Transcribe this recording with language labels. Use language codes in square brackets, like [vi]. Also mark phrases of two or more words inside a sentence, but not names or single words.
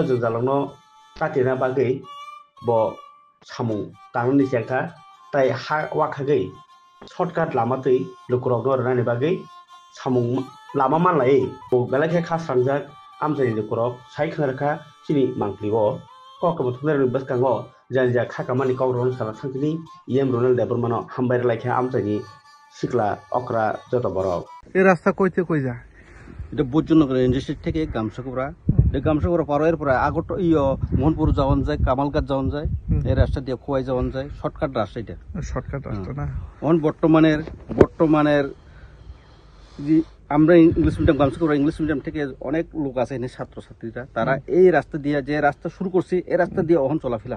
[trp] jengjalangno katina bagai bo samung tangnani jengka tai ha wakhagei shortcut lama tei lukurokno rani bagai samung lama manlai bo belakhe khasrangjak amjani lukurok sai khanarkha chini mangpligo kokamo thunarni baskango janja khakamani kogron sara thangtini yem Ronel Debormano hambair laikha amjani sikla okra joto borok [bn] এই রাস্তা কইতে কই যায় এটা বুজনগর ইন্ডাস্ট্রি থেকে গামসাকুড়া এই গামসাকুড়া পার পরে আগত মোহনপুর যাওয়ান যায় কামালঘাট যাওয়ান যায় এই রাস্তা দিয়ে খোয়াই যাওয়ান যায় শর্টকাট রাস্তা এটা শর্টকাট রাস্তা না বর্তমানের যে আমরা [en] English medium [bn] গামসাকুড়া [en] English medium [bn] থেকে অনেক লোক আছে এখানে ছাত্রছাত্রীরা তারা এই রাস্তা দিয়ে যে রাস্তা শুরু করছে এই রাস্তা দিয়ে অহন চলাফেরা